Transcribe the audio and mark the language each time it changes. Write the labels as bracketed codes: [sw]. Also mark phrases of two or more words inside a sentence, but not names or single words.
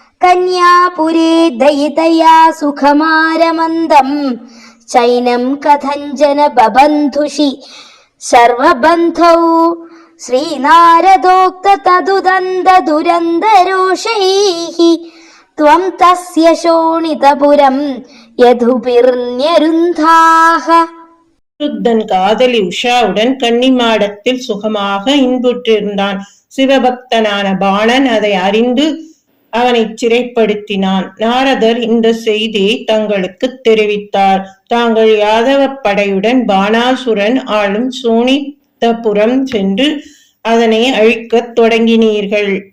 [sa] कन्यापुरे दयितया सुखमारमन्दम् चैनं कथञ्चन बबन्धुषि सर्वबन्धौ श्रीनारदोक्त तदुदन्द दुरन्दरोषैः त्वं तस्य शोणितपुरं यदुभिर्न्यरुन्धाः. [ta] அனிருத்தன் காதலி உஷாவுடன் கன்னிமாடத்தில் சுகமாக இன்புற்றிருந்தான். சிவபக்தனான பாணன் அதை அறிந்து அவனை சிறைப்படுத்தினான். நாரதர் இந்த செய்தியை தங்களுக்கு தெரிவித்தார். தாங்கள் யாதவ படையுடன் பாணாசுரன் ஆளும் சோனிதபுரம் சென்று அதனை அழிக்கத் தொடங்கினீர்கள்.